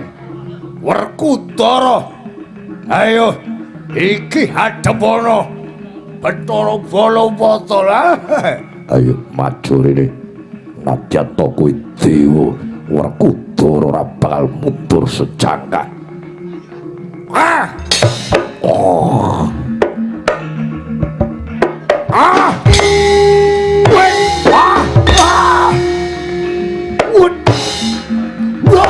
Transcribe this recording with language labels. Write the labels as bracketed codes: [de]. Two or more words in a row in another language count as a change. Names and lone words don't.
[jv] Werkudara. Ayo, iki hadepana. Bathara Balapata lah. Ayo maju rene. Nadyan to kowe dewa, Werkudara ora bakal mundur sejangkah. Ah! Oh. Ah! Wait! Ah! Ah! [en] What? What?